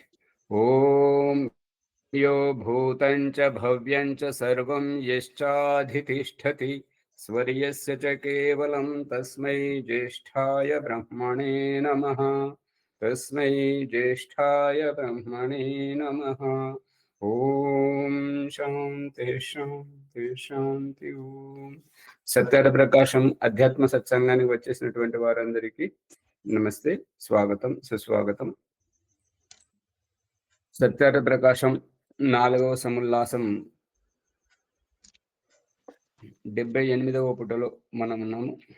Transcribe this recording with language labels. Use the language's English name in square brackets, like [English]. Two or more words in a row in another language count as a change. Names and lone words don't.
[Sanskrit] ఓం यो भूतं च भव्यं च सर्वं यश्चाधितिष्ठति स्वर्यस्य च केवलं तस्मै ज्येष्ठाय ब्रह्मणे नमः। तस्मै ज्येष्ठाय ब्रह्मणे नमः। ఓం శాంతి శాంతి శాంతి. [Telugu] ఓం సత్యాల ప్రకాశం అధ్యాత్మ సత్సంగానికి వచ్చేసినటువంటి వారందరికీ నమస్తే, స్వాగతం, సుస్వాగతం. సత్యాల ప్రకాశం 4వ సముల్లాసం 78వ పుటలో మనం ఉన్నాము.